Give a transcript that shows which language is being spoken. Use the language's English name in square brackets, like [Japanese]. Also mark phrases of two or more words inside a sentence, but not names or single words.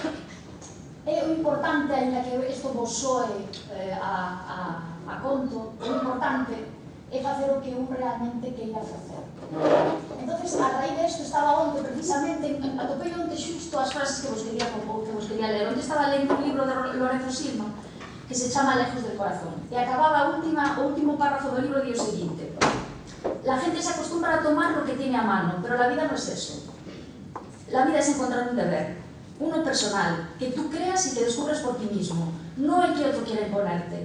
[Galician] É o importante, ainda que isto vos soe a conto, o importante é facer o que un realmente queira facer. Entón, a raíz desto, estaba onte, precisamente, atopei onte xusto as frases que vos quería ler. Onte estaba lendo un libro de Lorenzo Silva que se chama Lejos del Corazón. E acababa o último párrafo do libro di o seguinte: [Spanish] la gente se acostumbra a tomar lo que tiene a mano, pero la vida no es eso. La vida es encontrar un deber, uno personal, que tú creas y que descubras por ti mismo, no el que otro quiera imponerte.